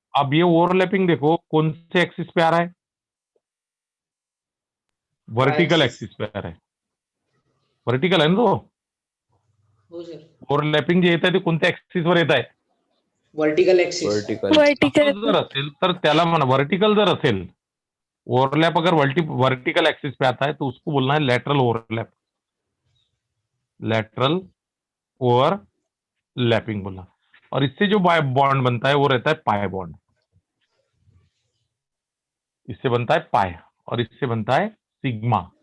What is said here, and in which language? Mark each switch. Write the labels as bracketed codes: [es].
[hi] अब ये ओवरलैपिंग देखो कौन से एक्सिस पे आ रहा है, वर्टिकल एक्सिस. एक्सिस पे आ रहा है, [mr] वर्टिकल आहे ना तो। हो सर. ओव्हरलॅपिंग जे येत आहे ते कोणत्या ऍक्सिस वर येत आहे, वर्टिकल ऍक्सिस. वर्टिकल. वर्टिकल असं जर असेल तर त्याला म्हणा वर्टिकल जर असेल, [hi] ओवरलैप अगर वर्टिकल एक्सिस पे आता है तो उसको बोलना है लेटरल ओवरलैप, लेटरल ओवरलैपिंग बोलना। और इससे जो बॉन्ड बनता है वो रहता है पाई बॉन्ड, इससे बनता है पाई और इससे बनता है सिग्मा।